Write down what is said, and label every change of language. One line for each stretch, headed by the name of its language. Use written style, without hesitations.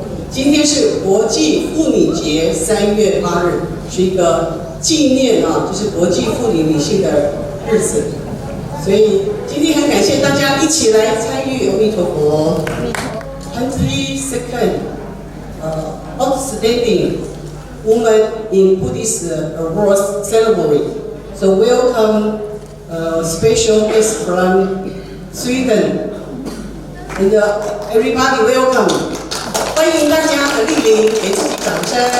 Chinese: 今天是国际妇女节，3月8日是一个纪念就是国际妇女女性的日子，所以今天很感谢大家一起来参与阿弥陀佛 22nd Outstanding Women in Buddhist Awards ceremony.
English: So welcome special guests from Sweden and everybody welcome.
Chinese: 欢迎大家莅临，给自己掌声。